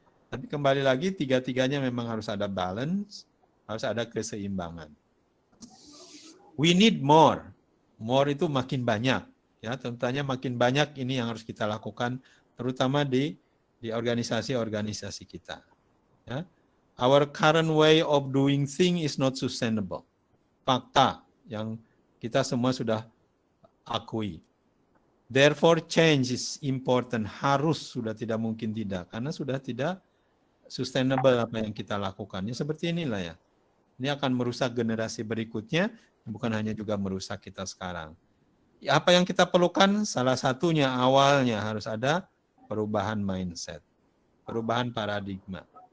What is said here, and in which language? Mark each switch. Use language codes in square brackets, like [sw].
[id] Tapi kembali lagi, tiga-tiganya memang harus ada balance, harus ada keseimbangan. [en] We need more. [id] More itu makin banyak. Ya, tentunya makin banyak ini yang harus kita lakukan, terutama di organisasi-organisasi kita. Ya. [en] Our current way of doing things is not sustainable. [id] Fakta yang kita semua sudah akui. [en] Therefore, change is important. [id] Harus, sudah tidak mungkin tidak. Karena sudah tidak sustainable apa yang kita lakukan. Ya, seperti inilah ya. Ini akan merusak generasi berikutnya, bukan hanya juga merusak kita sekarang. Ya, apa yang kita perlukan? Salah satunya awalnya harus ada perubahan mindset, perubahan paradigma.